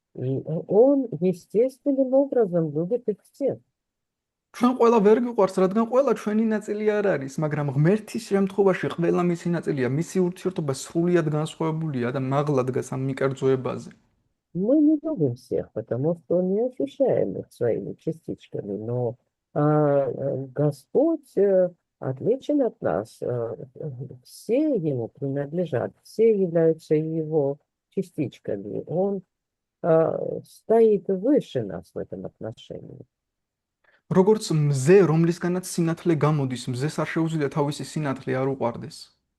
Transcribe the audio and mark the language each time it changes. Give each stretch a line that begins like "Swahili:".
Russian: И он естественным образом любит их всех.
Georgian: ჩვენ ყველა ვერ გიყვარს, რადგან ყველა ჩვენი ნაწილი არ არის, მაგრამ ღმერთის შემთხვევაში ყველა მისი ნაწილია, მისი ურთიერთობა სრულიად განსხვავებულია და მაღლა დგას ამ მიკერძოებაზე.
Russian: Мы не любим всех, потому что не ощущаем их своими частичками, но Господь отличен от нас, все ему принадлежат, все являются его частичками, он стоит выше нас в этом отношении.
Georgian: როგორც მზე, რომლისგანაც სინათლე გამოდის, მზეს არ შეუძლია თავისი სინათლე არ უყვარდეს.